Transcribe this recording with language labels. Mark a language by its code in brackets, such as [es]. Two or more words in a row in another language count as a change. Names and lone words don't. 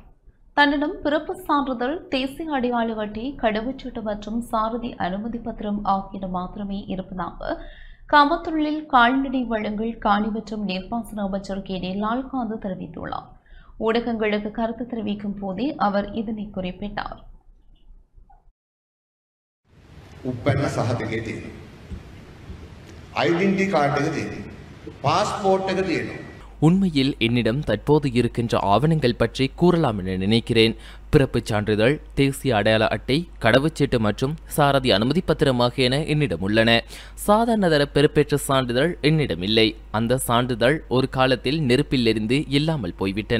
[ta] தன்னிடம் பிறப்பு சான்றிதழ், தேசிய அடையாள அட்டை, கடவுச்சீட்டு மற்றும் சாரதி அனுமதி பத்திரம் ஆகியன மாத்திரமே இருப்பதாக கமத்தொழில் கால்நடை வளங்கள் காணி மற்றும் நீர்ப்பாசன அமைச்சர் கே.டி. லால்காந்த் தெரிவித்துள்ளார். ஊடகங்களுக்கு கருத்து தெரிவிக்கும் போதே அவர் இதனை குறிப்பிட்டார். [si] උප්පැන්න සහතිකය තියෙනවා. [en] identity card [si] එක තියෙනවා. பாஸ்போர்ட் එක තියෙනවා. [ta] உண்மையில் என்னிடம் தற்போது இருக்கின்ற ஆவணங்கள் பற்றி கூறலாம் என நினைக்கிறேன். பிறப்புச் சான்றிதழ், தேசிய அடையாள அட்டை, கடவுச்சீட்டு மற்றும் சாரதி அனுமதி பத்திரம் ஆகியன என்னிடம் உள்ளன. சாதாரணதர பெறுபேற்ற சான்றிதழ் என்னிடம் இல்லை. அந்த சான்றிதழ் ஒரு காலத்தில் நெருப்பில் எரிந்து இல்லாமல் போய்விட்டன.